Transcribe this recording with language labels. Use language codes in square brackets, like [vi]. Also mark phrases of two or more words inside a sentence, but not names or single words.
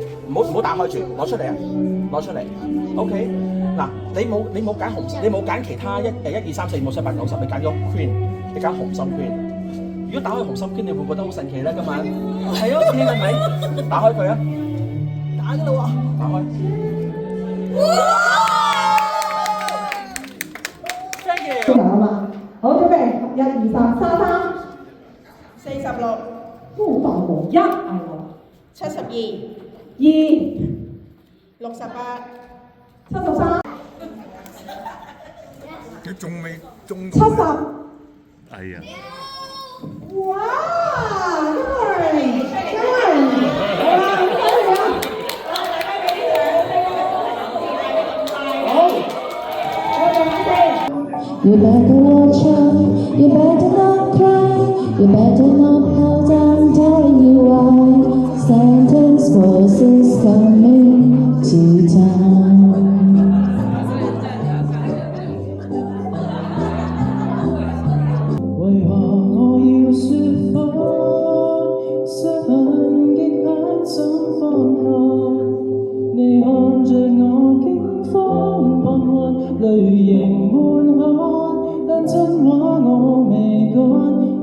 [yue] 唔好打開住，攞出嚟啊！攞出嚟。OK， 嗱，你冇揀紅，你冇揀其他1、2、3、4、5、6、7、8、9、10，你揀咗 Queen， 你揀紅心 Queen。如果打開紅心 Queen，你會覺得好神奇咧？今晚係啊，你係咪？打開佢啊！打㗎啦喎！打開。 [en] Thank you。 [yue] 好嘛，好準備，1、2、3，沙灘。 46、好大喎，1係喎 72、 2、 68、 73、你仲未中到？ 70。哎呀！哇！ [en] You better not shout, you better not cry, you better not pout, I'm telling you why. Santa's Claus is coming to town. [yue] 為何我要説謊？傷痕極眼怎放開？你看着我驚慌彷徨，淚盈滿腔，但真話我未講。